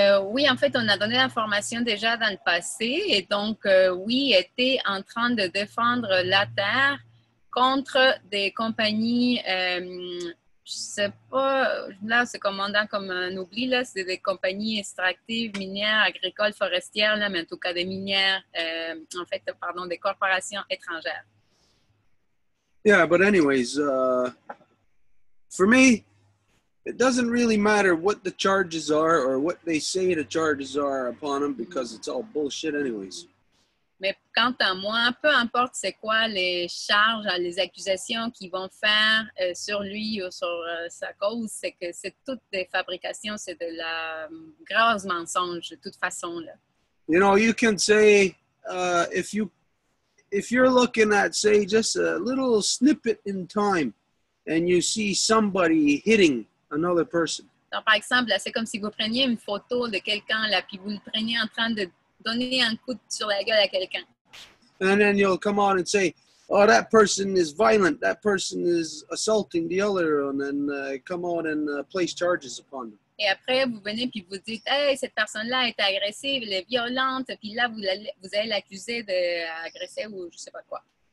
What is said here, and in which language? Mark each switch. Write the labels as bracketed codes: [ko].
[fr] Oui, en fait, on a donné l'information déjà dans le passé, et donc oui, était en train de défendre la terre contre des compagnies. Je sais pas, là, c'est commandant comme un oubli, là, c'est des compagnies extractives, minières, agricoles, forestières, là, mais en tout cas des minières, des corporations étrangères. [en] Yeah, but anyways, for me, it doesn't really matter what the charges are or what they say the charges are upon him, because it's all bullshit anyways. [fr] Mais quant à moi, peu importe c'est quoi les charges, les accusations qu'ils vont faire sur lui ou sur sa cause, c'est que c'est toutes des fabrications, c'est de la grosse mensonge de toute façon, là. [en] You know, you can say, if you're looking at, say, just a little snippet in time and you see somebody hitting another person. [fr] Donc, par exemple, c'est comme si vous preniez une photo de quelqu'un, là, puis vous le preniez en train de donner un coup sur la gueule à quelqu'un. [en] And then you'll come on and say, oh, that person is violent, that person is assaulting the other, and then come on and place charges upon them. [fr] Et après, vous venez puis vous dites, hey, cette personne-là est agressive, elle est violente, puis là, vous allez l'accuser d'agresser ou je sais pas quoi.